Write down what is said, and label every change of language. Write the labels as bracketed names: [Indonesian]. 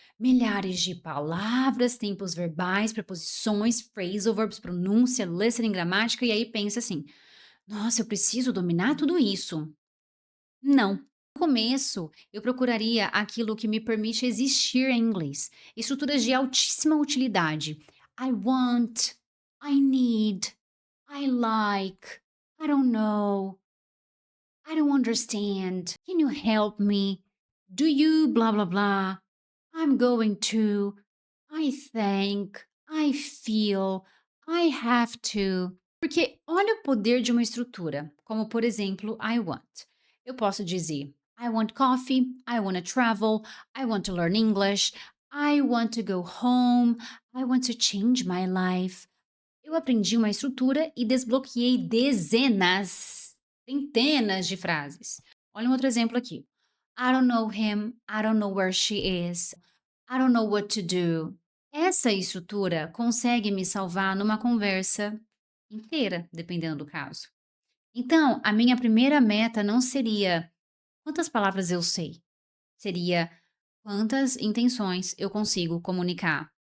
[Portuguese] Milhares de palavras, tempos verbais, preposições, phrasal verbs, pronúncia, listening, gramática, e aí pensa assim: nossa, eu preciso dominar tudo isso. Não. No começo, eu procuraria aquilo que me permite existir em inglês. Estruturas de altíssima utilidade. [English] I want, I need, I like, I don't know, I don't understand. Can you help me? Do you blah blah blah? I'm going to. I think, I feel, I have to. [Portuguese] Porque olha o poder de uma estrutura, como por exemplo, I want. Eu posso dizer [English] I want coffee, I want to travel, I want to learn English, I want to go home, I want to change my life. [Portuguese] Eu aprendi uma estrutura e desbloqueei dezenas, centenas de frases. Olha um outro exemplo aqui. [English] I don't know him, I don't know where she is, I don't know what to do. [Portuguese] Essa estrutura consegue me salvar numa conversa inteira, dependendo do caso. Então, a minha primeira meta não seria quantas palavras eu sei, seria quantas intenções eu consigo comunicar.